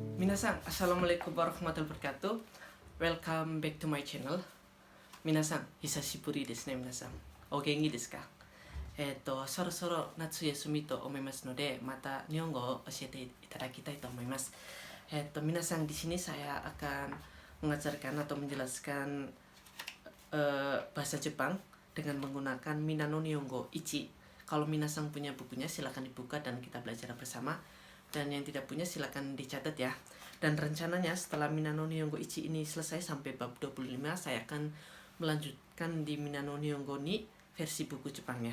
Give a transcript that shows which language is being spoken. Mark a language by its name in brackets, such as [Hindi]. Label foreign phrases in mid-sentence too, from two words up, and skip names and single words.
[Arabic] Minasan, السلام عليكم ورحمة الله وبركاته. [English] Welcome back to my channel. [Japanese] 皆さん、久しぶり です ね、皆さん。お元気 です か? そろそろ夏休みと思いますので、また日本語を教えていただきたいと思います。Minasan, [Indonesian] di sini saya akan mengajarkan atau menjelaskan bahasa Jepang dengan menggunakan Minano Nihongo Ichi. Kalau minasan punya bukunya silakan dibuka dan kita belajar bersama. Dan yang tidak punya silakan dicatat ya. Dan rencananya setelah Minano Nihongo Ichi ini selesai sampai bab 25, saya akan melanjutkan di Minano Nihongo ni versi buku Jepangnya.